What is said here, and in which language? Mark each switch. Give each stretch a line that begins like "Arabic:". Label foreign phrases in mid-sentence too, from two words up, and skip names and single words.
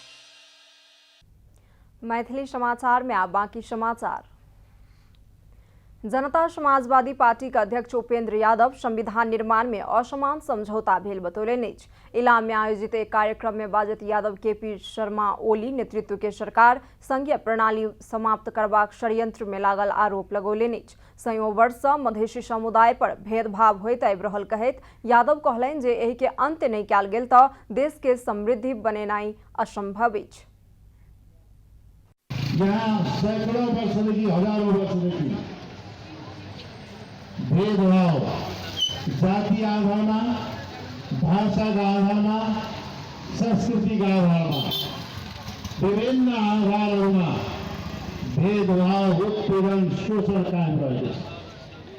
Maithili: मैथिली समाचार में आप बाकी समाचार। जनता समाजवादी पार्टी का अध्यक्ष उपेंद्र यादव संविधान निर्माण में असमान समझौता भेल बतौलनि। इलाम में आयोजित एक कार्यक्रम में बाजत यादव केपी शर्मा ओली नेतृत्व के सरकार संघीय प्रणाली समाप्त करबाक षड्यंत्र में लागल आरोप लगौलनि। सयौं वर्ष से मधेसी समुदाय पर भेदभाव होइत आबि रहल कहैत यादव कहलनि जे एहि के अंत नहीं कयल गेल तऽ देश के समृद्धि बनेनाइ असंभव अछि।
Nepali: सैकड़ों वर्षदेखि हजारौं वर्षदेखि भेदभाव जाति आधारमा, भाषाका आधारमा, संस्कृतिका आधारमा, विभिन्न आधारहरूमा भेदभाव, उत्पीडन, शोषण कायम रहेको छ।